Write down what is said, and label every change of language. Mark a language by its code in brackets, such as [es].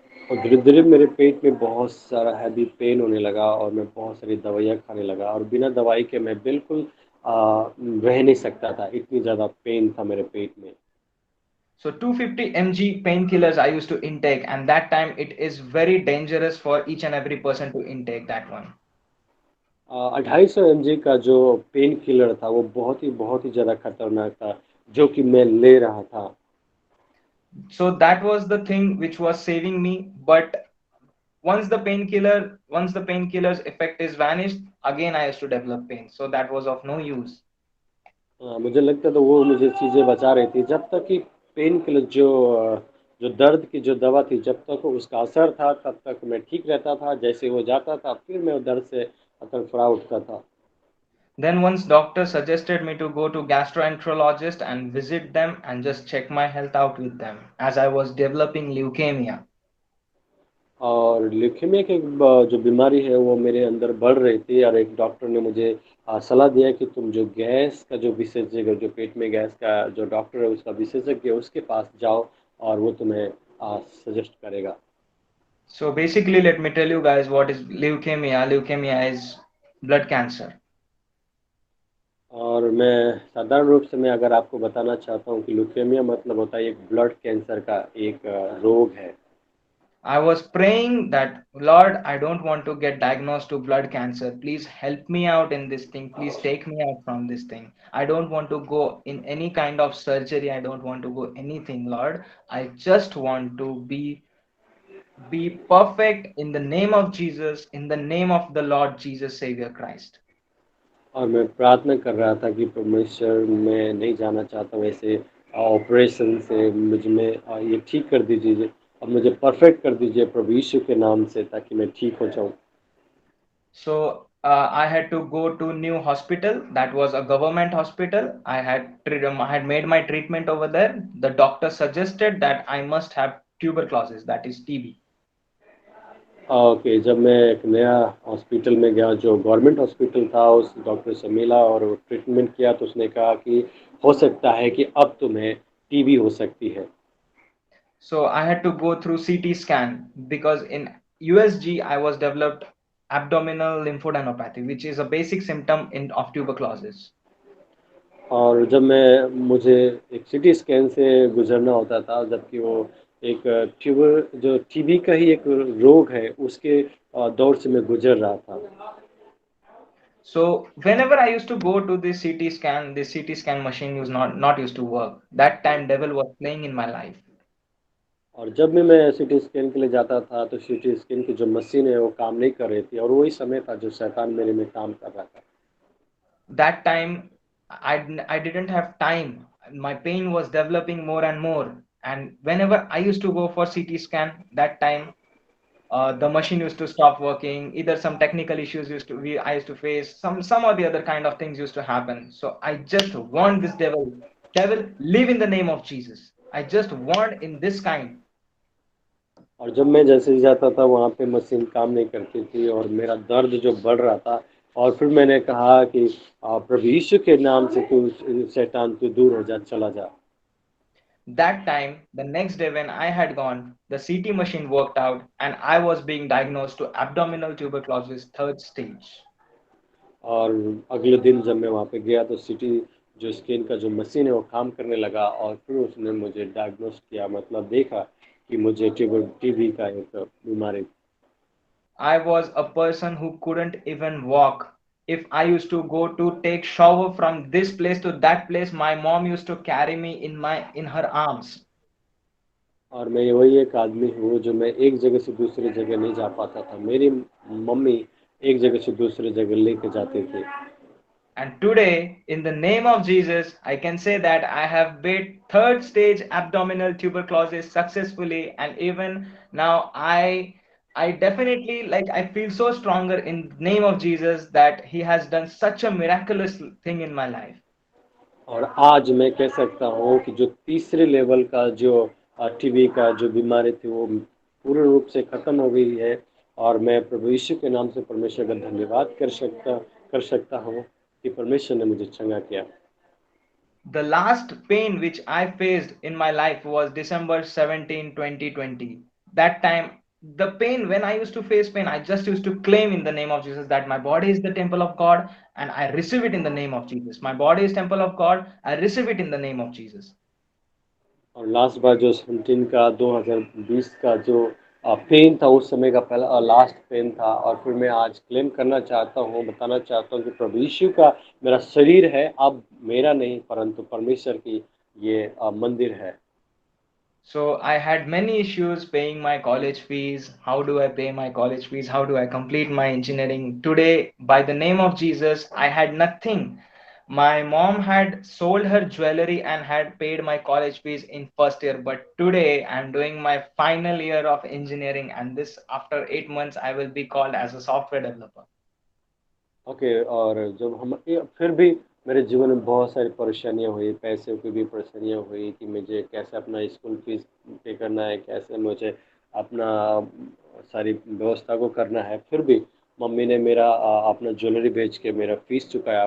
[hi] और धीरे-धीरे मेरे पेट में बहुत सारा हेवी पेन होने लगा और मैं बहुत सारी दवाइयाँ खाने लगा, और बिना दवाई के मैं बिल्कुल रह नहीं सकता था, इतनी ज़्यादा पेन था मेरे पेट में। [en] So 250 mg painkillers I used to intake, and that time it is very dangerous for each and every person to intake that one. [hi] 250 mg का जो पेन किलर था, वो बहुत ही ज़्यादा खतरनाक था, जो कि मैं ले रहा था। [en] So that was the thing which was saving me. But once the painkiller's effect is vanished, again I used to develop pain. So that was of no use. [hi] मुझे लगता था वो मुझे चीज़ें बचा रही थी, जब तक कि पेन किलर जो दर्द की जो दवा थी, जब तक उसका असर था, तब तक मैं ठीक रहता था। जैसे वो जाता था, फिर मैं वो दर्द से तड़फड़ा उठता था। [en] Then once doctor suggested me to go to gastroenterologist and visit them and just check my health out with them as I was developing leukemia. [hi] और ल्यूकेमिया की जो बीमारी है, वो मेरे अंदर बढ़ रही थी, और एक डॉक्टर ने मुझे सलाह दिया कि तुम जो गैस का जो विशेषज्ञ, जो पेट में गैस का जो डॉक्टर है, उसका विशेषज्ञ है, उसके पास जाओ, और वो तुम्हें सजेस्ट करेगा। [en] So basically, let me tell you guys what is leukemia. Leukemia is blood cancer. [hi] और मैं साधारण रूप से मैं अगर आपको बताना चाहता हूँ कि ल्यूकेमिया मतलब होता है एक ब्लड कैंसर का एक रोग है। [en] I was praying that, Lord, I don't want to get diagnosed to blood cancer. Please help me out in this thing. Please take me out from this thing. I don't want to go in any kind of surgery. I don't want to go anything, Lord. I just want to be perfect in the name of Jesus, in the name of the Lord Jesus Savior Christ. [hi] और मैं प्रार्थना कर रहा था कि परमेश्वर, मैं नहीं जाना चाहता हूँ ऐसे ऑपरेशन से, मुझ में ये ठीक कर दीजिए, अब मुझे परफेक्ट कर दीजिए प्रभु यीशु के नाम से, ताकि मैं ठीक हो जाऊँ। [en] So I had to go to new hospital. That was a government hospital. I had made my treatment over there. The doctor suggested that I must have tuberculosis, that is TB. [hi] Okay, जब मैं एक नया hospital में गया, जो government hospital था, उस doctor से मिला और ट्रीटमेंट किया, तो उसने कहा कि हो सकता है कि अब तुम्हें टीबी हो सकती है। [en] So I had to go through CT scan because in USG I was developed abdominal lymphadenopathy, which is a basic symptom in of tuberculosis. [hi] और जब मैं मुझे एक सिटी स्कैन से गुजरना होता था, जबकि वो एक ट्यूबर जो टीबी का ही एक रोग है, उसके दौर से मैं गुजर रहा था। [en] So whenever I used to go to this CT scan, this CT scan machine was not used to work. That time devil was playing in my life. [hi] और जब भी मैं सिटी स्कैन के लिए जाता था, तो सिटी स्कैन की जो मशीन है, वो काम नहीं कर रही थी, और वही समय था जो शैतान मेरे में काम कर रहा था। [en] That time I didn't have time. My pain was developing more and more. And whenever I used to go for CT scan, that time the machine used to stop working. Either some technical issues I used to face, some or the other kind of things used to happen. So I just warned this devil, live in the name of Jesus. I just warned in this kind. [hi] और जब मैं जैसे ही जाता था, वहाँ पे machine काम नहीं करती थी, और मेरा दर्द जो बढ़ रहा था, और फिर मैंने कहा कि प्रभु यीशु के नाम से तू, शैतान तू दूर हो जा, चला जा। [en] That time, the next day when I had gone, the CT machine worked out and I was being diagnosed to abdominal tuberculosis third stage. [hi] और अगले दिन जब मैं वहाँ पे गया, तो सिटी जो स्कैन का जो मशीन है, वो काम करने लगा, और फिर उसने मुझे डायग्नोस किया, मतलब देखा कि मुझे टीबी का एक बीमारी। [en] I was a person who couldn't even walk. If I used to go to take shower from this place to that place, my mom used to carry me in her arms. [hi] और मैं वही एक आदमी हूँ, जो मैं एक जगह से दूसरी जगह नहीं जा पाता था, मेरी मम्मी एक जगह से दूसरी जगह लेके जाते थे। [en] And today, in the name of Jesus, I can say that I have beat third stage abdominal tuberculosis successfully, and even now I definitely like I feel so stronger in the name of Jesus that He has done such a miraculous thing in my life. [hi] और आज मैं कह सकता हूँ कि जो तीसरे level का जो टीबी का जो बीमारी थी वो पूर्ण रूप से ख़त्म हो गई है। और मैं प्रभु यीशु के नाम से परमेश्वर का धन्यवाद कर सकता हूँ कि परमेश्वर ने मुझे चंगा किया। [en] The last pain which I faced in my life was December 17, 2020. That time, the pain, when I used to face pain, I just used to claim in the name of Jesus that my body is the temple of God and I receive it in the name of Jesus. My body is temple of God, I receive it in the name of Jesus. [hi] और last बार जो 17 का 2020 का जो pen था उस समय का पहला लास्ट पेन था। और फिर मैं आज क्लेम करना चाहता हूँ, बताना चाहता हूँ कि प्रभु यीशु का मेरा शरीर है, अब मेरा नहीं परंतु परमेश्वर की ये मंदिर है। [en] So I had many issues paying my college fees. How do I pay my college fees? How do I complete my engineering? Today, by the name of Jesus, I had nothing. My mom had sold her jewelry and had paid my college fees in first year. But today, I'm doing my final year of engineering, and this after 8 months, I will be called as a software developer. Okay. [hi] और जब हम फिर भी मेरे जीवन में बहुत सारी परेशानियाँ हुई, पैसे की भी परेशानियाँ हुई कि मुझे कैसे अपना स्कूल फीस पे करना है, कैसे मुझे अपना सारी व्यवस्था को करना है। फिर भी मम्मी ने मेरा अपना ज्वेलरी बेच के मेरा फीस चुकाया।